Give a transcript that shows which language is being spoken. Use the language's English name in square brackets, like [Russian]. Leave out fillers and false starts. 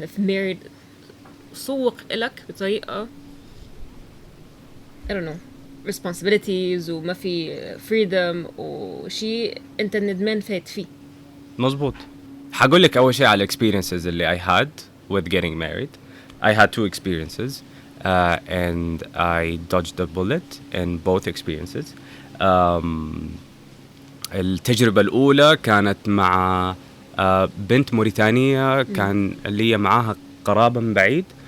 [English] If married [Arabic] سوق إلك بطريقة [English] I don't know responsibilities [Arabic] وما في freedom وشيء أنت ندمان فايت فيه. مزبوط. حقول لك أول شيء على experiences اللي [English] I had with getting married. I had 2 experiences and I dodged the bullet in both experiences. [Arabic] التجربة الأولى كانت مع بنت موريتانية كان لي معاها قرابة من بعيد.